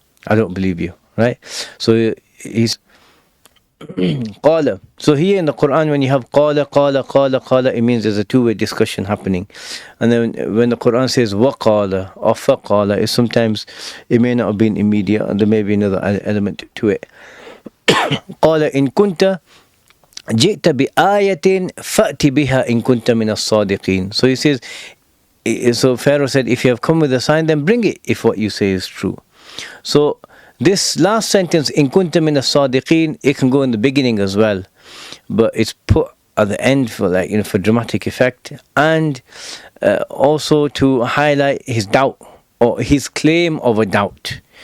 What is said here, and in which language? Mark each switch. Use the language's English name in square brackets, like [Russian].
[English] I don't believe you, right? So he's qala. So here in the Quran, when you have qala, qala, qala, qala, it means there's a two-way discussion happening. And then when the Quran says waqala or faqala, it sometimes it may not have been immediate and there may be another element to it. [Arabic] قال إن كنت جئت بآية فأت بها إن كنت من الصادقين. [English] So he says, so Pharaoh said, if you have come with a sign, then bring it if what you say is true. So this last sentence, [Arabic] إن كنت من الصادقين, [English] it can go in the beginning as well, but it's put at the end for for dramatic effect, and also to highlight his doubt or his claim of a doubt.